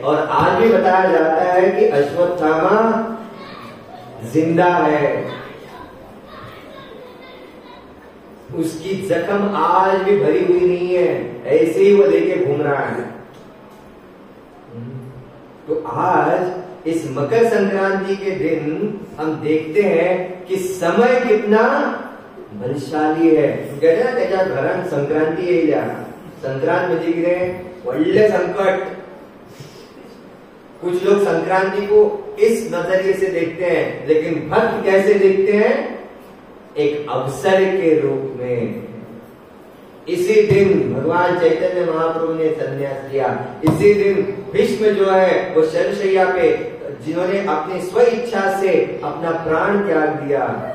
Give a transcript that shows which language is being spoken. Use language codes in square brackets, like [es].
[hi] और आज भी बताया जाता है कि अश्वत्थामा जिंदा है, उसकी जख्म आज भी भरी हुई नहीं है, ऐसे ही वो लेके घूम रहा है। तो आज इस मकर संक्रांति के दिन हम देखते हैं कि समय कितना बलशाली है। कहते हैं ना [mr] त्याच्या घरात संक्रांति येईल, संक्रांत म्हणजे किती वल्ले संकट। [hi] कुछ लोग संक्रांति को इस नजरिए से देखते हैं, लेकिन भक्त कैसे देखते हैं? एक अवसर के रूप में। इसी दिन भगवान चैतन्य महाप्रभु ने संन्यास लिया। इसी दिन भीष्म जो है वो शरशैया पे, जिन्होंने अपनी स्व इच्छा से अपना प्राण त्याग दिया।